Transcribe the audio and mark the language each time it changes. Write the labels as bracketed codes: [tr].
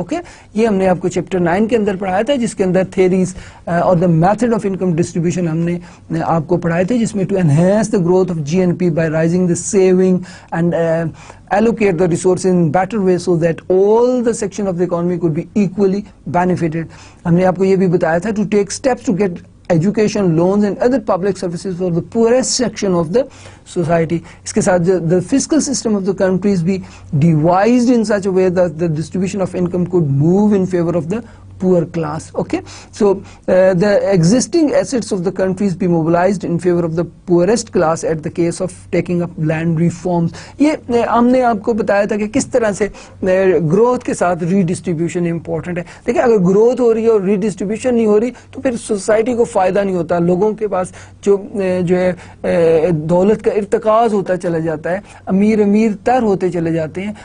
[en] okay, [hi] ये हमने आपको चैप्टर 9 के अंदर पढ़ाया था, [en] जिसके अंदर थेरीज और the method of income distribution हमने आपको पढ़ाए थे, जिसमें to enhance the growth of GNP by rising the saving and allocate the resources in better way so that all the section of the economy could be equally benefited. [hi] हमने आपको ये भी बताया था [en] to take steps to get education loans and other public services for the poorest section of the society. [hi] इसके साथ [en] the fiscal system of the countries be devised in such a way that the distribution of income could move in favor of the poor class. Okay, so the existing assets of the countries be mobilized in favor of the poorest class at the case of taking up land reforms. [hi] ये हमने आपको बताया था कि किस तरह से growth के साथ रीडिस्ट्रीब्यूशन इंपॉर्टेंट है. देखिए अगर ग्रोथ हो रही है और रीडिस्ट्रीब्यूशन नहीं हो रही तो फिर सोसाइटी को फायदा नहीं होता. लोगों के पास जो है दौलत का इर्तिकाज होता चला जाता है, अमीर तर होते चले जाते हैं.